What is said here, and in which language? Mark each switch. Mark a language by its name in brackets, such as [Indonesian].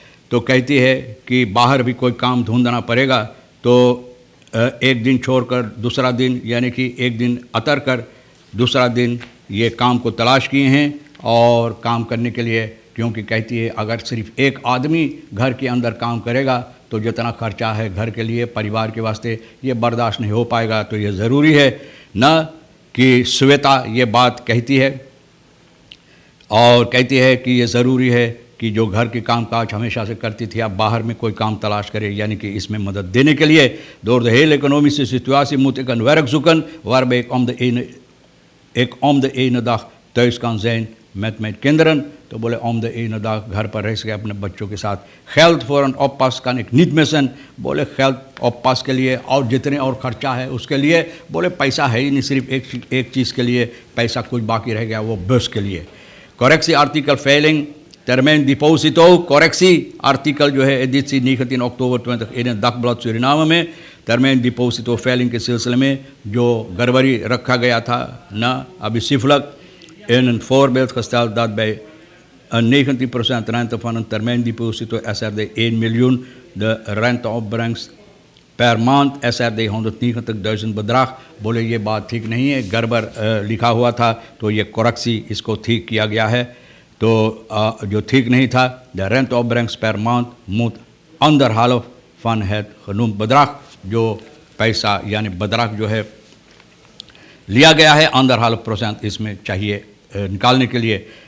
[Hindi] तो कहती है कि बाहर भी कोई काम ढूंढना पड़ेगा तो एक दिन छोड़कर दूसरा दिन यानी कि एक दिन अतर कर दूसरा दिन ये काम को तलाश किए हैं और काम करने के लिए, क्योंकि कहती है अगर सिर्फ एक आदमी घर के अंदर काम करेगा तो जितना खर्चा है घर के लिए, परिवार के वास्ते, ये बर्दाश्त नहीं हो पाएगा। तो ये ज़रूरी है न कि श्वेता ये बात कहती है और कहती है कि ये ज़रूरी है कि जो घर के काम काज हमेशा से करती थी आप बाहर में कोई काम तलाश करें, यानी कि इसमें मदद देने के लिए। [Dutch] door de hele economische situatie moet ik een werk zoeken waarbij ik om de ene dag thuis kan zijn met mijn kinderen। [Hindi] तो बोले [Dutch] om de ene dag [Hindi] घर पर रह सके अपने बच्चों के साथ। [Dutch] geld voor een oppas kan ik niet missen। [Hindi] बोले geld oppas के लिए और जितने और खर्चा है उसके लिए, बोले पैसा है ही नहीं, सिर्फ एक चीज़ के लिए पैसा कुछ बाकी रह गया, वो बस के लिए। [Dutch] correctie artikel veiling termijn deposito, correctie artikel [Hindi] जो है [Dutch] editie 19 oktober 2021 Dagblad Suriname में termijn deposito veiling [Hindi] के सिलसिले में जो गड़बड़ी रखा गया था न अभी सिफलक [Dutch] in een voorbeeld gesteld dat bij een 19% rente van een termijndeposito SRD 1 miljoen de renteopbrengst per maand SRD 190.000 bedrag। [Hindi] बोले ये बात ठीक नहीं है, गड़बड़ लिखा हुआ था तो ये कोरेक्सी इसको ठीक किया गया है। तो जो ठीक नहीं था, [Dutch] de renteopbrengst per maand moet 1,5 van het genoemd bedrag, [Hindi] जो पैसा यानी bedrag जो है लिया गया है 1,5% इसमें चाहिए निकालने के लिए।